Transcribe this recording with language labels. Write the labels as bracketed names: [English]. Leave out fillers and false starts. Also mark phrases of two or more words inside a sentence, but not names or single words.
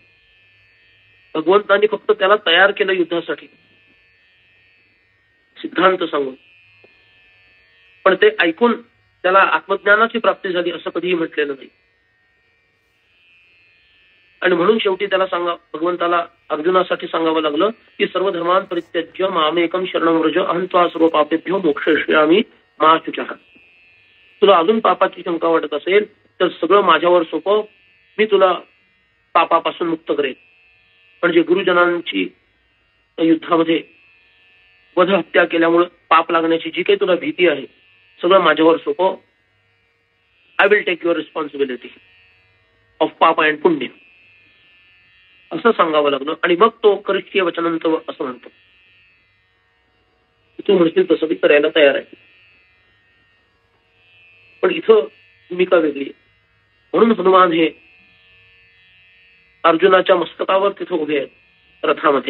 [Marathi] भगवंतांनी फक्त त्याला तयार केलं युद्धासाठी सिद्धांत सांगून, पण ते ऐकून त्याला आत्मज्ञानाची प्राप्ती झाली असं कधीही म्हटलेलं नाही. आणि म्हणून शेवटी त्याला भगवंताला अर्जुनासाठी सांगावं लागलं की [Sanskrit] सर्व धर्मान परित्यज्य मामेकम शरणं व्रज अहं त्वा सर्व पापेभ्यो मोक्षयिष्यामि मा शुचः. [Marathi] तुला अजून पापाची शंका वाटत असेल तर सगळं माझ्यावर सोपव, मी तुला पापापासून मुक्त करेन. म्हणजे गुरुजनांची युद्धामध्ये वध हत्या केल्यामुळे पाप लागण्याची जी काही तुला भीती आहे सगळं माझ्यावर सोपव. [English] I will take your responsibility of पाप and पुण्य [Marathi] असं सांगावं लागलं. आणि मग तो [Sanskrit] करिष्य वचनंत [Marathi] असं म्हणतो, तू म्हणशील तसं मी करायला तयार आहे, पण इथं भूमिका वेगळी आहे. म्हणून हनुमान हे अर्जुनाच्या मस्तकावर तिथं उभे आहेत रथामध्ये.